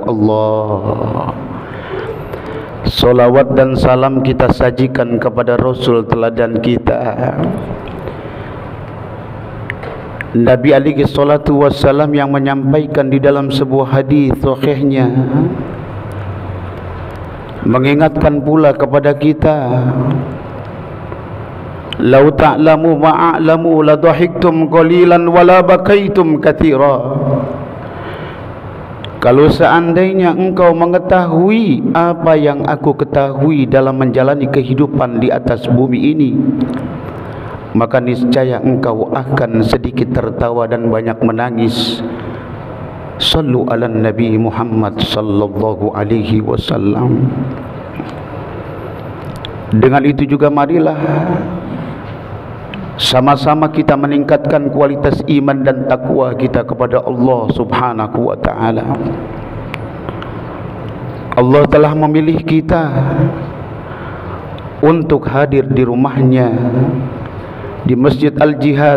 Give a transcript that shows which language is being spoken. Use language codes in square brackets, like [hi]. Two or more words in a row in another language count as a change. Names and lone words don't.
[id] Allah. Salawat dan salam kita sajikan kepada Rasul teladan kita, Nabi [ar] عليه الصلاة والسلام, [id] yang menyampaikan di dalam sebuah hadis sahihnya, mengingatkan pula kepada kita, [ar] لو تعلمون ما أعلم لضحكتم قليلا ولبكيتم كثيرا. [id] Kalau seandainya engkau mengetahui apa yang aku ketahui dalam menjalani kehidupan di atas bumi ini, maka niscaya engkau akan sedikit tertawa dan banyak menangis. [ar] صلوا على النبي محمد صلى الله عليه وسلم. [id] Dengan itu juga marilah sama-sama kita meningkatkan kualitas iman dan takwa kita kepada Allah [ar] سبحانه وتعالى. [id] Allah telah memilih kita untuk hadir di rumahnya, di Masjid Al-Jihad.